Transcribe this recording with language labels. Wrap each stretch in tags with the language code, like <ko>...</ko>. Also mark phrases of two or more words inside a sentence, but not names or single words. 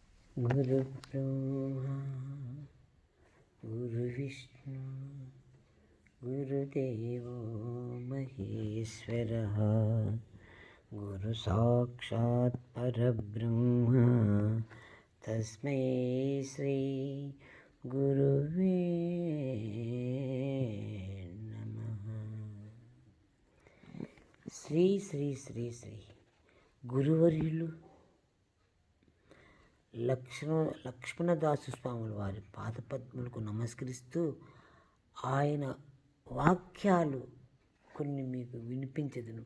<sa>गुरुब्रह्मा गुरुविष्णु गुरुदेवो महेश्वरः गुरुसाक्षात् परब्रह्म तस्मै श्री गुरुवे नमः।</sa> <te>శ్రీ శ్రీ శ్రీ శ్రీ గురువర్యులు లక్ష్మణదాసు స్వాముల వారి పాదపద్మలకు నమస్కరిస్తూ ఆయన వాక్యాలు కొన్ని మీకు వినిపించదును.</te>